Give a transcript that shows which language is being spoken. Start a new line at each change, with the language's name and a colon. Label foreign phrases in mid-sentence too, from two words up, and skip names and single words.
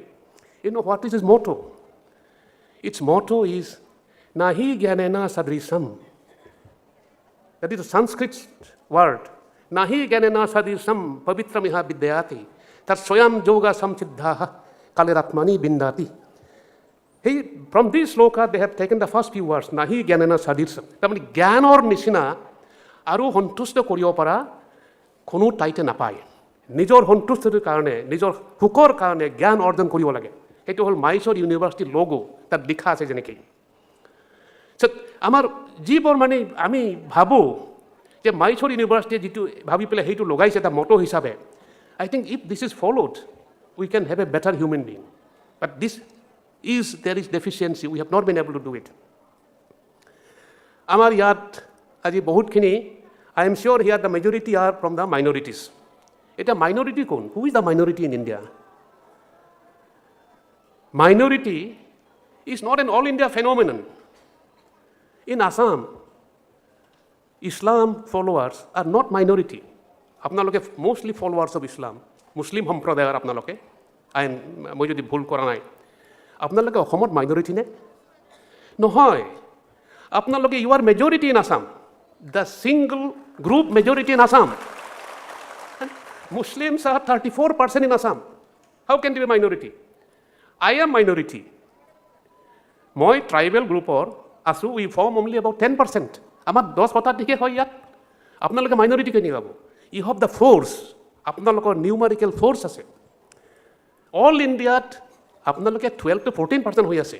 English: You know what is its motto? Its motto is,
Sanskrit: Nahi Gyanena Sadrisam.
English: That is a Sanskrit word.
Sanskrit: Nahi Gyanena Sadrisam Pavitramiha Vidyati. Tat Soyam Yoga Samsiddhaha Kaliratmani Bindati.
English: From this sloka, they have taken the first few words,
Sanskrit: Nahi Gyanena Sadrisam.
English: That means
Assamese: জ্ঞানৰ নিচিনা আৰু সন্তুষ্ট কৰ্যোপৰা কোনো টাইটে নাপায় নিজৰ সন্তুষ্টিৰ কাৰণে নিজৰ সুখৰ কাৰণে জ্ঞান অৰ্জন কৰিব লাগে সেইটো হ'ল মাইসৰ ইউনিভাৰ্চিটিৰ লোগো তাত লিখা আছে যেনেকৈ আমাৰ যিবোৰ মানে আমি ভাবোঁ যে মাইসৰ ইউনিভাৰ্চিটিয়ে যিটো ভাবি পেলাই সেইটো লগাইছে এটা মটো হিচাপে
English: I think if this is followed we can have a better human being but this is there is deficiency we have not been able to do it
Assamese: আমাৰ ইয়াত আজি বহুতখিনি
English: I am sure here the majority are from the minorities.
Assamese: এটা মাইনৰিটি কোন?
English: Who is the minority in India? Minority is not an all-India phenomenon. In Assam, Islam followers are not minority.
Assamese: আপোনালোকে
English: mostly followers of Islam, Muslim
Assamese: সম্প্ৰদায়ৰ আপোনালোকে, মই যদি ভুল কৰা নাই, আপোনালোকে অসমত minority নে? নহয়, আপোনালোকে
English: you are majority in Assam, the single group majority in Assam. Muslims are 34% in Assam. How can they be minority? I am minority.
Assamese: মই ট্ৰাইবেল গ্ৰুপৰ আছোঁ,
English: we form only about 10%.
Assamese: আমাৰ 10% হয় ইয়াত। আপোনালোকে মাইনৰিটি কেনে পাব?
English: You have the force,
Assamese: আপোনালোকৰ
English: numerical force
Assamese: আছে। অল ইণ্ডিয়াত আপোনালোকে 12 to 14% হৈ আছে।